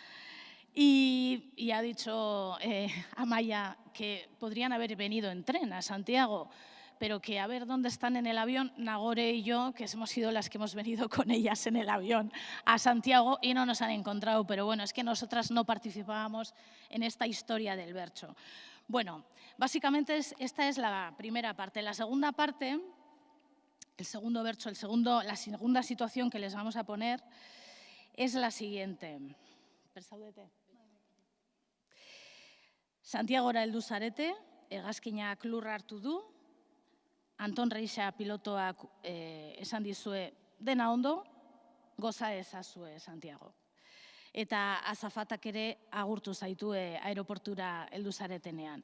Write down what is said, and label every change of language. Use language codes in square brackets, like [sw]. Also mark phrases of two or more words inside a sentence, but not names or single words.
[es] Y ha dicho Amaya que podrían haber venido en tren a Santiago, pero que a ver dónde están en el avión, Nagore y yo, que hemos sido las que hemos venido con ellas en el avión a Santiago y no nos han encontrado, pero bueno, es que nosotras no participábamos en esta historia del verso. Bueno, básicamente esta es la primera parte. La segunda parte, el segundo verso, la segunda situación que les vamos a poner es la siguiente. [eu] Santiagora heldu zarete, hegazkinak lurra hartu du, Anton Reixa pilotoak esan dizue dena ondo, goza ezazue Santiago. Eta azafatak ere agurtu zaitue aeroportura heldu zaretenean.